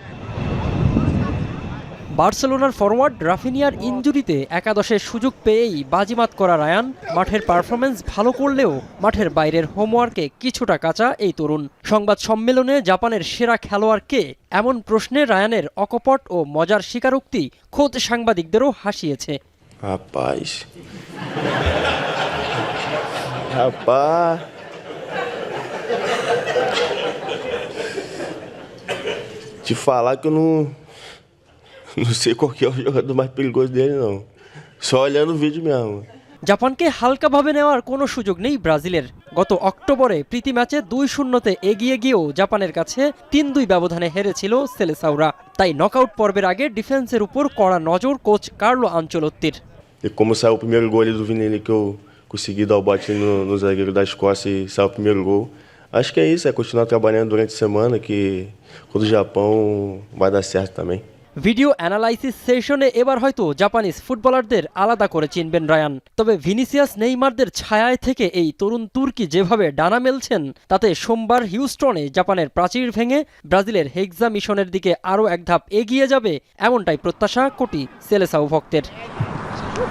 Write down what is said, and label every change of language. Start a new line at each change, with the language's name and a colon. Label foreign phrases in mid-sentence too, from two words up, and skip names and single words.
Bangla: বার্সেলোনার ফরওয়ার্ড রাফিনিয়ার ইনজুরিতে একাদশের সুযোগ পেয়েই বাজিমাত করা রায়ান মাঠের পারফরমেন্স ভালো করলেও মাঠের বাইরের হোমওয়ার্কে কিছুটা কাঁচা এই তরুণ। সংবাদ সম্মেলনে জাপানের সেরা খেলোয়াড় কে এমন প্রশ্নে রায়ানের অকপট ও মজার স্বীকারোক্তি খোদ সাংবাদিকদেরও হাসিয়েছে।
Portuguese: Te falar que eu não sei qual que é o jogador mais perigoso dele, não. Só olhando o vídeo mesmo.
Bangla: জাপানকে হালকাভাবে নেওয়ার কোনো সুযোগ নেই ব্রাজিলের। গত অক্টোবরে প্রীতি ম্যাচে ২-০-তে এগিয়ে গিয়েও জাপানের কাছে ৩-২ ব্যবধানে হেরেছিল সেলেসাওরা। তাই নকআউট পর্বের আগে ডিফেন্সের উপর কড়া নজর কোচ কার্লো আনচেলোত্তির।
Portuguese: E como saiu o primeiro gol ali do Vini ali, que eu consegui dar o bote no zagueiro da Escócia e saiu o primeiro gol. Acho que é isso, é continuar trabalhando durante a semana, que quando o Japão vai dar certo também.
English: video analysis session
Bangla: এবার হয়তো জাপানিজ ফুটবলারদের আলাদা করে চিনবেন রায়ান। তবে ভিনিসিয়াস নেইমারদের ছায়ায় থেকে এই তরুণ তুর্কি যেভাবে ডানা মেলছেন, তাতে সোমবার হিউস্টনে জাপানের প্রাচীর ভেঙে ব্রাজিলের
English: hexa mission
Bangla: দিকে আরও এক ধাপ এগিয়ে যাবে, এমনটাই প্রত্যাশা কোটি সেলেসাও ভক্তের।